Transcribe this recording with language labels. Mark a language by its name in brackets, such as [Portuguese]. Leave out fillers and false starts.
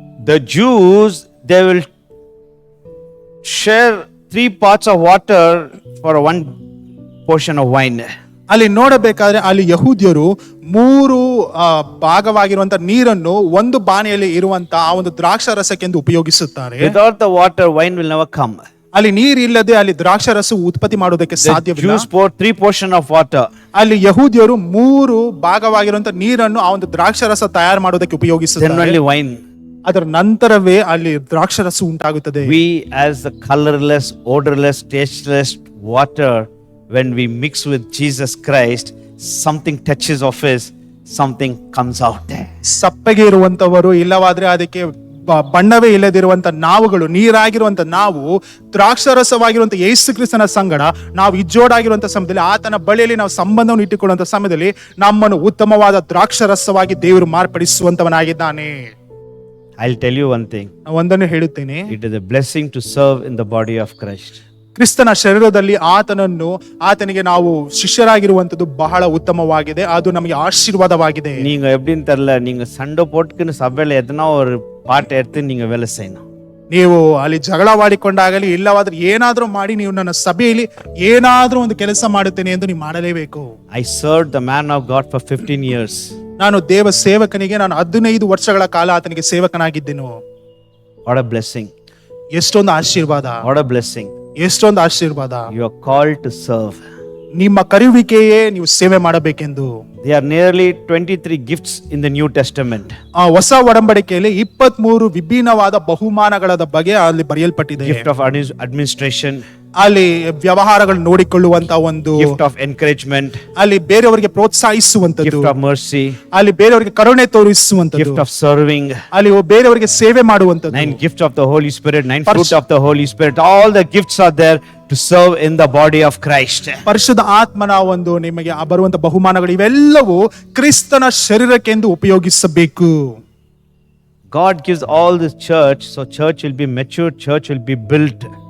[English] The Jews, they will share 3 parts of water for 1 portion of wine. [Kannada] ಅಲ್ಲಿ ನೋಡಬೇಕಾದ್ರೆ ಅಲ್ಲಿ ಯಹೂದ್ಯರು 3 ಭಾಗವಾಗಿರುವಂತ ನೀರನ್ನು ಒಂದು ಬಾಣೆಯಲ್ಲಿ ಇರುವಂತ ಆ ಒಂದು ದ್ರಾಕ್ಷಾರಸಕ್ಕೆಂದು ಉಪಯೋಗಿಸುತ್ತಾರೆ. [English] Without the water, wine will never come. [Kannada] ಅಲ್ಲಿ ನೀರಿಲ್ಲದೆ ಅಲ್ಲಿ ದ್ರಾಕ್ಷಾರಸ ಉತ್ಪತ್ತಿ ಮಾಡೋದಕ್ಕೆ [English] The [Kannada] ಸಾಧ್ಯವಿಲ್ಲ. [English] Jews pour 3 portion of water. [Kannada] ಅಲ್ಲಿ ಯಹೂದ್ಯರು 3 ಭಾಗವಾಗಿರುವಂತ ನೀರನ್ನು ಆ ಒಂದು ದ್ರಾಕ್ಷಾರಸ ತಯಾರು ಮಾಡೋದಕ್ಕೆ [English] Then [Kannada] ಉಪಯೋಗಿಸುತ್ತಾರೆ. [English] only wine. [Kannada] ಅದರ ನಂತರವೇ ಅಲ್ಲಿ ದ್ರಾಕ್ಷಾರಸ ಉಂಟಾಗುತ್ತದೆ. [English] We as the colorless, odorless, tasteless water, when we mix with Jesus Christ, something touches of His, something comes out. [Kannada] ಸಪ್ಪಗೆ ಇರುವಂತವರು, ಇಲ್ಲವಾದ್ರೆ ಅದಕ್ಕೆ ಬಣ್ಣವೇ ಇಲ್ಲದಿರುವಂತ ನಾವುಗಳು, ನೀರಾಗಿರುವಂತ ನಾವು ದ್ರಾಕ್ಷಾರಸವಾಗಿರುವಂತ ಯೇಸು ಕ್ರಿಸ್ತನ ಸಂಗಡ ನಾವು ಇಜ್ಜೋಡಾಗಿರುವಂತ ಸಮಯದಲ್ಲಿ, ಆತನ ಬಳಿಯಲ್ಲಿ ನಾವು ಸಂಬಂಧವನ್ನು ಇಟ್ಟುಕೊಳ್ಳುವಂತ ಸಮಯದಲ್ಲಿ ನಮ್ಮನ್ನು ಉತ್ತಮವಾದ ದ್ರಾಕ್ಷಾರಸವಾಗಿ ದೇವರು ಮಾರ್ಪಡಿಸುವಂತವನಾಗಿದ್ದಾನೆ. [English] I'll tell you one thing. [Kannada] ಒಂದನ್ನು ಹೇಳುತ್ತೇನೆ, [English] It is a blessing to serve in the body of Christ. [Kannada] ಕ್ರಿಸ್ತನ ಶರೀರದಲ್ಲಿ ಆತನಿಗೆ ನಾವು ಶಿಷ್ಯರಾಗಿರುವಂತದ್ದು ಬಹಳ ಉತ್ತಮವಾಗಿದೆ. ಅದು ನಮಗೆ ಆಶೀರ್ವಾದವಾಗಿದೆ. [Tamil] நீங்க எப்படின்னு தெரியல, நீங்க சண்டை போட்டுக்குன்னு சபையில எதனா ஒரு பாட்டு எடுத்து நீங்க வேலை செய்யணும். [Kannada] ನೀವು ಅಲ್ಲಿ ಜಗಳವಾಡಿಕೊಂಡಾಗಲಿ ಇಲ್ಲವಾದ್ರೆ ಏನಾದ್ರೂ ಮಾಡಿ ನೀವು ನನ್ನ ಸಭೆಯಲ್ಲಿ ಏನಾದ್ರೂ ಒಂದು ಕೆಲಸ ಮಾಡುತ್ತೇನೆ ಎಂದು ನೀವು ಮಾಡಲೇಬೇಕು. [English] I served the man of God for 15 years. [Kannada] ನಾನು ದೇವ ಸೇವಕನಿಗೆ ನಾನು 15 ವರ್ಷಗಳ ಕಾಲ ಆತನಿಗೆ ಸೇವಕನಾಗಿದ್ದೆನು. [English] What a blessing. [Kannada] ಎಷ್ಟೊಂದು ಆಶೀರ್ವಾದ, [English] What a blessing. [Kannada] ಎಷ್ಟೊಂದು ಆಶೀರ್ವಾದ. [English] You are called to serve. [Kannada] ನಿಮ್ಮ ಕರೆಯುವಿಕೆಯೇ ನೀವು ಸೇವೆ ಮಾಡಬೇಕೆಂದು. [English] There are nearly 23 gifts in the New Testament. [Kannada] ಆ ಹೊಸ ಒಡಂಬಡಿಕೆಯಲ್ಲಿ 23 ವಿಭಿನ್ನವಾದ ಬಹುಮಾನಗಳ ಬಗ್ಗೆ ಅಲ್ಲಿ ಬರೆಯಲ್ಪಟ್ಟಿದೆ. [English] Gift of administration, [Kannada] ಅಲ್ಲಿ ವ್ಯವಹಾರಗಳು ನೋಡಿಕೊಳ್ಳುವಂತ ಒಂದು, [English] gift of encouragement, [Kannada] ಅಲ್ಲಿ ಬೇರೆಯವರಿಗೆ ಪ್ರೋತ್ಸಾಹಿಸುವಂತದ್ದು, [English] gift of mercy, [Kannada] ಅಲ್ಲಿ ಬೇರೆಯವರಿಗೆ ಕರುಣೆ ತೋರಿಸುವಂತದ್ದು, [English] gift of serving, [Kannada] ಅಲ್ಲಿ ಬೇರೆಯವರಿಗೆ ಸೇವೆ ಮಾಡುವಂತದ್ದು, [English] 9 gifts of the Holy Spirit, 9 fruit of the Holy Spirit. All the gifts are there to serve in the body of Christ. [Kannada] ಪರಿಶುದ್ಧ ಆತ್ಮನ ಒಂದು ನಿಮಗೆ ಬರುವಂತ ಬಹುಮಾನಗಳು ಇವೆಲ್ಲವೂ ಕ್ರಿಸ್ತನ ಶರೀರಕ್ಕೆಂದು ಉಪಯೋಗಿಸಬೇಕು. [English] God gives all this church, so church will be mature, church will be built.